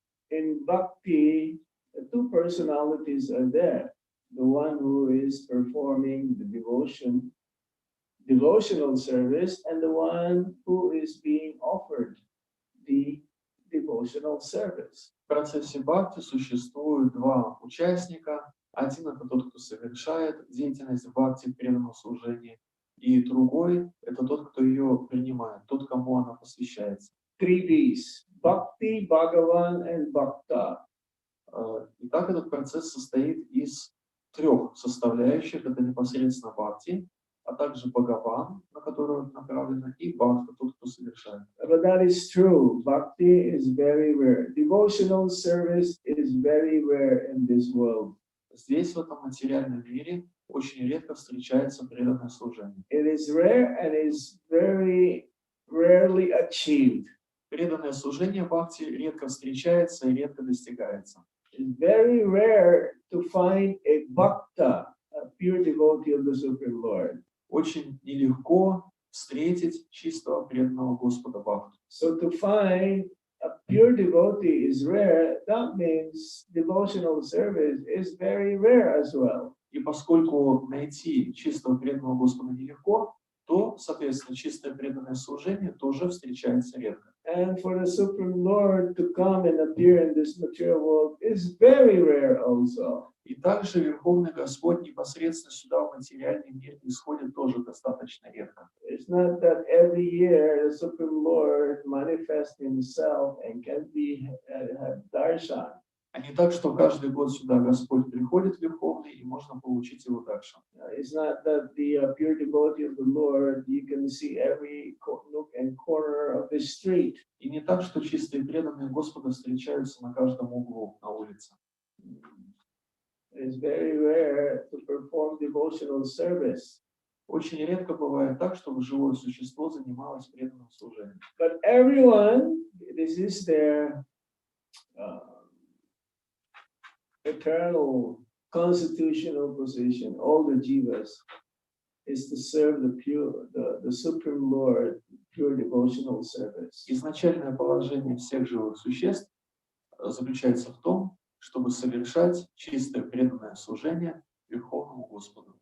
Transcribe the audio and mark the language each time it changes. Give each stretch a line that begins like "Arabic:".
English: In Bhakti, the two personalities are there. The one who is performing the devotional service, and the one who is being offered the devotional service.
Russian: В процессе бхакти существует два участника. Один — это тот, кто совершает деятельность в бхакти в преданном служении, и другой — это тот, кто ее принимает, тот, кому она посвящается.
English: 3 B's: Bhakti, Bhagavan, and Bhakta.
Russian: Итак, этот процесс состоит из трех составляющих. Это непосредственно бхакти, а также Бхагаван, на которого направлено, и бхакта, тот, кто совершает.
English: But that is true. Bhakti is very rare. Devotional service is very rare in this world.
Russian: Здесь, в этом материальном мире, очень редко встречается преданное служение.
English: It is rare and is very rarely achieved.
Russian: Преданное служение бхакти редко встречается и редко достигается.
English: It's very rare to find a bhakta, a pure devotee of the Supreme Lord.
Russian: Очень нелегко встретить чистого преданного Господа бхакту.
English: So to find a pure devotee is rare. That means devotional service is very rare as well.
Russian: И поскольку найти чистого преданного Господа нелегко, то, соответственно, чистое преданное служение тоже встречается редко.
English: And for the Supreme Lord to come and appear in this material world is very rare also.
Russian: И также Верховный Господь непосредственно сюда, в материальный мир, исходит тоже достаточно редко.
English: It's not that every year the Supreme Lord manifests himself and can be have darshan.
Russian: А не так, что каждый год сюда Господь приходит Верховный, и можно получить его даршан.
English: It's not that the pure devotee of the Lord, you can see every nook and corner of the street.
Russian: И не так, что чистые преданные Господа встречаются на каждом углу на улице.
English: It's very rare to perform devotional service.
Russian: Очень редко бывает так, чтобы живое существо занималось преданным служением.
English: But everyone, this is their eternal constitutional position. All the jivas is to serve the Supreme Lord, pure devotional service.
Russian: Изначальное положение всех живых существ заключается в том, чтобы совершать чистое преданное служение Верховному Господу.